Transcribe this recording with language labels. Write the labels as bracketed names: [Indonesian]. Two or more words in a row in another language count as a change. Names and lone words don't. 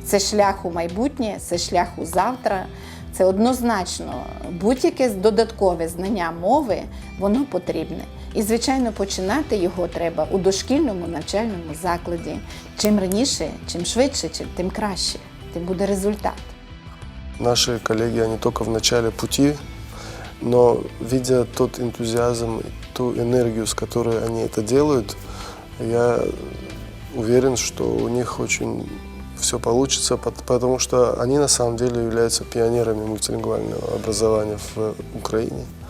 [Ukrainian] Це шлях у майбутнє, це шлях у завтра. Це однозначно будь-яке додаткове знання мови, воно потрібне. І, звичайно, починати його треба у дошкільному навчальному закладі. Чим раніше, чим швидше, тим краще, тим буде результат. [Russian] Наши коллеги, они только в начале пути, но видя тот энтузиазм, ту энергию, с которой они это делают, я уверен, что у них очень все получится, потому что они на самом деле являются пионерами мультилингвального образования в Украине.